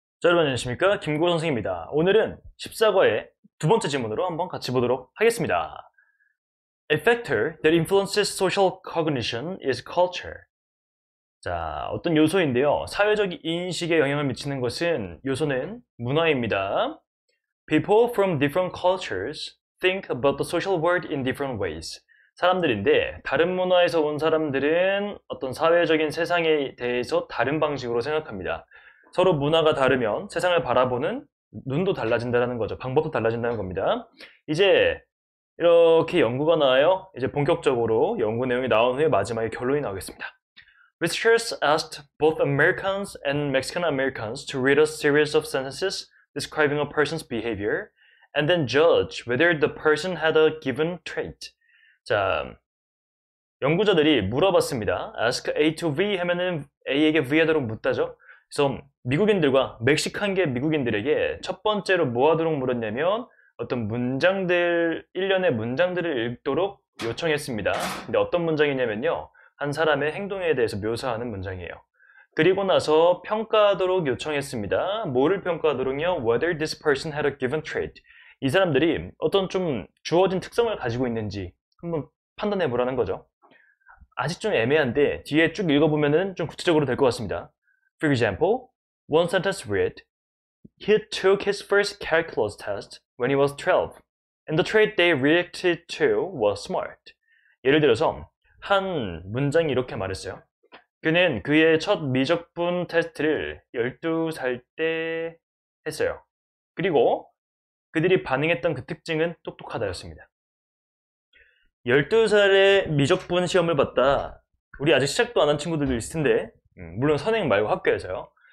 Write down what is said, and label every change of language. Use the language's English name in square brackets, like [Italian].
[Korean] 자, 여러분 안녕하십니까? 김고 선생입니다. 오늘은 14과의 두 번째 질문으로 한번 같이 보도록 하겠습니다. [English] A factor that influences social cognition is culture. [Korean] 자, 어떤 요소인데요. 사회적 인식에 영향을 미치는 것은 요소는 문화입니다. [English] People from different cultures think about the social world in different ways. [Korean] 사람들인데 다른 문화에서 온 사람들은 어떤 사회적인 세상에 대해서 다른 방식으로 생각합니다. 서로 문화가 다르면 세상을 바라보는 눈도 달라진다는 거죠. 방법도 달라진다는 겁니다. 이제 이렇게 연구가 나와요. 이제 본격적으로 연구 내용이 나온 후에 마지막에 결론이 나오겠습니다. [English] Researchers asked both Americans and Mexican Americans to read a series of sentences describing a person's behavior and then judge whether the person had a given trait. [Korean] 자, 연구자들이 물어봤습니다. [English] Ask A to V [Korean] 하면은 A에게 V 하도록 묻다죠. 그래서 미국인들과 멕시칸계 미국인들에게 첫 번째로 뭐 하도록 물었냐면 어떤 문장들, 일련의 문장들을 읽도록 요청했습니다. 근데 어떤 문장이냐면요. 한 사람의 행동에 대해서 묘사하는 문장이에요. 그리고 나서 평가하도록 요청했습니다. 뭐를 평가하도록요? [English] Whether this person had a given trait. [Korean] 이 사람들이 어떤 좀 주어진 특성을 가지고 있는지 한번 판단해 보라는 거죠. 아직 좀 애매한데 뒤에 쭉 읽어보면 좀 구체적으로 될 것 같습니다. [English] For example, one sentence read, He took his first calculus test when he was 12, and the trait they reacted to was smart. [Korean] 예를 들어서 한 문장이 이렇게 말했어요. 그는 그의 첫 미적분 테스트를 12살 때 했어요. 그리고 그들이 반응했던 그 특징은 똑똑하다였습니다. 12살에 미적분 시험을 봤다. 우리 아직 시작도 안 한 친구들도 있을 텐데, 물론 선행 말고 학교에서요.